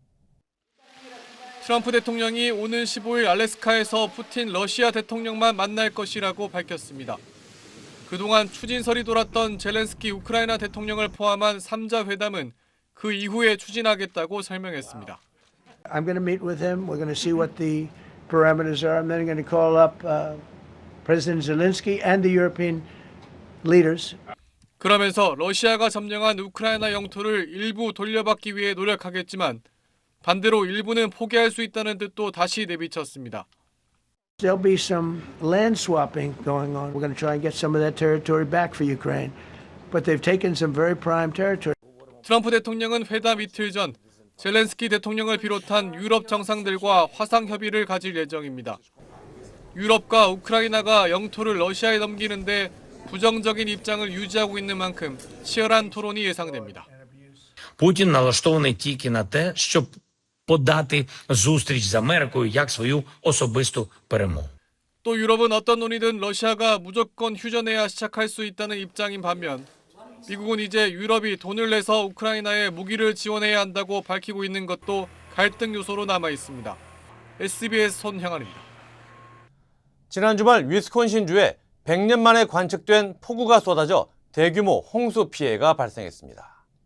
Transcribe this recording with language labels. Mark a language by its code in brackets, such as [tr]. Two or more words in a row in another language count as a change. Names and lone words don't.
[ko] 트럼프 대통령이 오는 15일 알래스카에서 푸틴 러시아 대통령만 만날 것이라고 밝혔습니다. 그동안 추진설이 돌았던 젤렌스키 우크라이나 대통령을 포함한 3자 회담은 그 이후에 추진하겠다고 설명했습니다. [en] I'm going to meet with him. We're going to see what the parameters are. I'm then going to call up President Zelensky and the European leaders. [ko] 그러면서 러시아가 점령한 우크라이나 영토를 일부 돌려받기 위해 노력하겠지만 반대로 일부는 포기할 수 있다는 뜻도 다시 내비쳤습니다. [en] There'll be some land swapping going on. We're going to try and get some of that territory back for Ukraine. But they've taken some very prime territory. [ko] 트럼프 대통령은 회담 이틀 전 젤렌스키 대통령을 비롯한 유럽 정상들과 화상 협의를 가질 예정입니다. 유럽과 우크라이나가 영토를 러시아에 넘기는데 부정적인 입장을 유지하고 있는 만큼 치열한 토론이 예상됩니다. [uk] Путін налаштований тільки на те, щоб подати зустріч з Америкою як свою особисту перемогу. [ko] 또 유럽은 어떤 논의든 러시아가 무조건 휴전해야 시작할 수 있다는 입장인 반면 미국은 이제 유럽이 돈을 내서 우크라이나에 무기를 지원해야 한다고 밝히고 있는 것도 갈등 요소로 남아 있습니다. SBS 손형환입니다. 지난 주말 위스콘신주에 100년 만에 관측된 폭우가 쏟아져 대규모 홍수 피해가 발생했습니다.